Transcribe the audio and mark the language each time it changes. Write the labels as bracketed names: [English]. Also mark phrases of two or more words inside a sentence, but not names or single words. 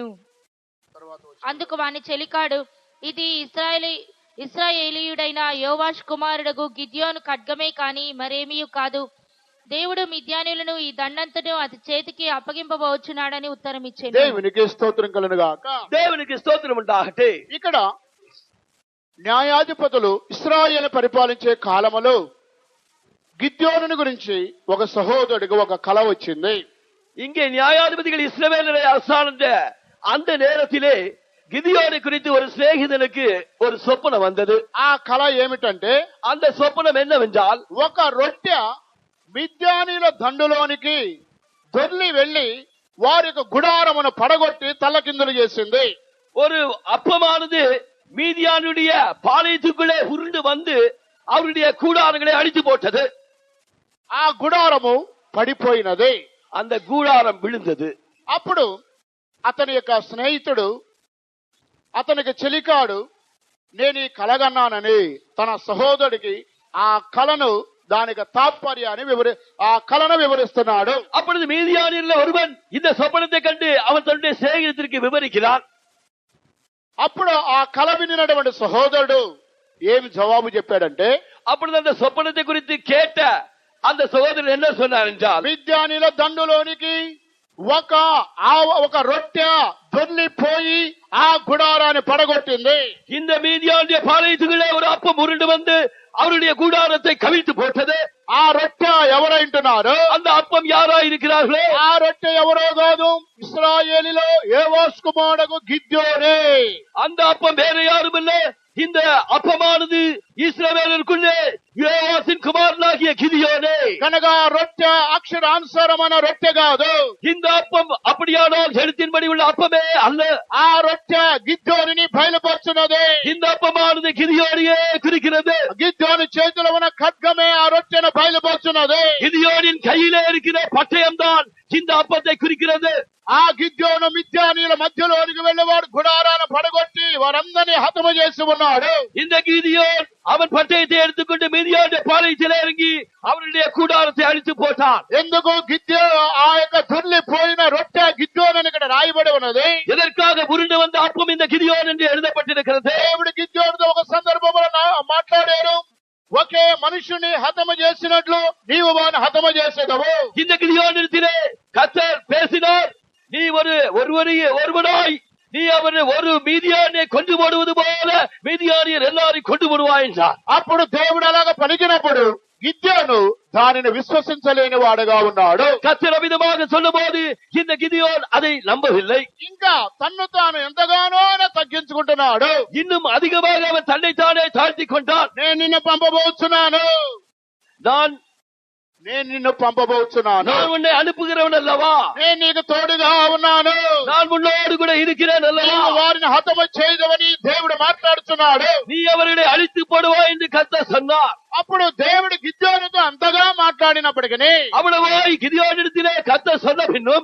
[Telugu] అందుకు వాని చెలికాడు, ఇది ఇశ్రాయేలీయుడైన యోవాష్ కుమారుడగు గిద్యోను ఖడ్గమే కాని మరేమీ కాదు. దేవుడు మిద్యానీయులను ఈ దండంతను అతి చేతికి అప్పగింపబోచున్నాడని ఉత్తరం ఇచ్చాడు. దేవునికి స్తోత్రం కలుగునుగాక. [Tamil] தேவனுக்கு ஸ்தோத்திரம் உண்டாகட்டும். [Telugu] ఇక్కడ న్యాయాధిపతులు ఇశ్రాయేలు పరిపాలించే కాలములో గిద్యోనుని గురించి ఒక సహోదరుడికి ఒక కల వచ్చింది. [Tamil] இங்கே நியாயாதிபதிகள் இஸ்ரவேலரை அரசாண்ட அந்த நேரத்திலே கிதியோனை குறித்து ஒரு சிநேகிதனுக்கு ஒரு சொப்பனம் வந்தது. [Telugu] ఆ కల ఏమిటంటే, [Tamil] அந்த சொப்பனம் என்னவென்றால் [Telugu] ఒక రొట్టె మిద్యానీయుల దండులోనికి దొర్లి వెళ్లి వారి యొక్క గుడారమును పడగొట్టి తలకిందులు చేసింది. [Tamil] ஒரு அப்பமானது மீதியானுடைய பாளையத்துக்குள்ளே உருண்டு வந்து அவருடைய கூடாரங்களை அடித்து போட்டது. [Telugu] ఆ గుడారము పడిపోయినది. [Tamil] அந்த கூடாரம் விழுந்தது. [Telugu] అప్పుడు అతని యొక్క స్నేహితుడు, అతనికి చెలికాడు, నేను ఈ కలగన్నానని తన సహోదరుడికి ఆ కలను దానికి తాత్పర్యాన్ని ఆ కలను వివరిస్తున్నాడు. [Tamil] அப்பொழுது மீதியானில் ஒருவன் இந்த சொப்பனத்தை கண்டு அவன் தன்னுடைய சிநேகிதத்திற்கு விவரிக்கிறான். [Telugu] అప్పుడు ఆ కల వినినటువంటి సహోదరుడు ఏమి జవాబు చెప్పాడంటే, [Tamil] அப்பொழுது அந்த சொப்பனத்தை குறித்து கேட்ட அந்த சகோதரன் என்ன சொன்னார் என்றால், [Telugu] మిద్యానీల దండులోనికి ఒక రొట్టె దొర్లిపోయి ఆ గుడారాన్ని పడగొట్టింది. [Tamil] இந்த மீதியானுடைய பாளையத்துக்குள்ளே ஒரு அப்பம் உருண்டு வந்து அவருடைய கூடாரத்தை கவிழ்த்து போட்டது. [Telugu] ఆ రొట్టె ఎవరైంటున్నారు? [Tamil] அந்த அப்பம் யாரா இருக்கிறார்களே, [Telugu] ఆ రొట్టె ఎవరో కాదు, ఇశ్రాయేలులో యోవాషు కుమారుడు గిద్యోనే. [Tamil] அந்த அப்பம் வேற யாரும் இல்லை, இந்த அப்பமானது இஸ்ரவேலருக்குள்ளே யோவாசின் குமாரனாகிய கிதியோனே. [Telugu] కనుక రొట్టె అక్షరానుసారమైన రొట్టె కాదు. [Tamil] இந்த அப்பம் அப்படியானால் எழுத்தின்படி உள்ள அப்பமே அல்ல. [Telugu] ఆ రొట్టె గిద్యోనిని బయలుపరుచున్నది. [Tamil] இந்த அப்பமானது கிதியோனியே குறிக்கிறது. [Telugu] గిద్యోని చేతిలో ఉన్న ఖడ్గమే ఆ రొట్టెను బయలుపరుచున్నది. [Tamil] கிதியோனின் கையிலே இருக்கிற பட்டயம் தான் இந்த அப்பத்தை குறிக்கிறது. [Telugu] ఆ గిద్యోను మిద్యానీయుల మధ్యలోనికి వెళ్ళేవాడు గుడారాన్ని పడగొట్టి వారందరినీ హతము చేసి ఉన్నాడు. [Tamil] இந்த கிதியோன் அவன் பட்டயத்தை எடுத்துக்கொண்டு மீதியானுடைய பாளையத்திலே இறங்கி அவருடைய கூடாரத்தை அழித்து போட்டான். [Telugu] ఎందుకు గిద్యో ఆ యొక్క దొర్లిపోయిన రొట్టె గిద్యోను అని ఇక్కడ రాయబడి ఉన్నది. [Tamil] எதற்காக உருண்டு வந்த அப்பம் இந்த கிதியோன் என்று எழுதப்பட்டிருக்கிறது. [Telugu] దేవుడు గిద్యోనుతో ఒక సందర్భంలో మాట్లాడారు, ఒకే మనుషుని హతము చేసినట్లు నీవు వారిని హతము చేసేదవు. [Tamil] இந்த கிதியோனிடத்திலே கர்த்தர் பேசினார், நீ ஒருவனாய் நீ அவனை ஒரு மீதியானை கொண்டு போடுவது போல மீதியானியர் எல்லாரையும் கொண்டு போடுவாய் என்றார். [Telugu] అప్పుడు దేవుడు అలాగా పలికినప్పుడు గిద్యోను దానిని విశ్వసించలేని వాడుగా ఉన్నాడు. [Tamil] கர்த்தர் அமிதமாக சொல்லும்போது இந்த கிதியோன் அதை நம்பவில்லை. [Telugu] ఇంకా తన్ను తాను ఎంతగానో తగ్గించుకుంటున్నాడు. [Tamil] இன்னும் அதிகமாக அவன் தன்னைத்தானே தாழ்த்திக் கொண்டான். [Telugu] నేను నిన్ను పంపబోతున్నాను, నేను నిన్ను పంపబోతున్నాను, [Tamil] நான் உன்னை அனுப்புகிறவன் அல்லவா, [Telugu] నేను నీకు తోడుగా ఉన్నాను, [Tamil] நான் உன்னோடு கூட இருக்கிறேன் அல்லவா, [Telugu] నీవు వారిని హతము చేయదవని దేవుడు మాట్లాడుతున్నాడు. [Tamil] நீ அவர்களை அழித்து போடுவாய் என்று கர்த்தர் சொன்னார். [Telugu] అప్పుడు దేవుడు గిద్యోనుతో అంతగా మాట్లాడినప్పటికీ [Tamil] அவ்வளவாய் கிதியோனிடத்திலே கர்த்தர் சொன்ன பின்னும்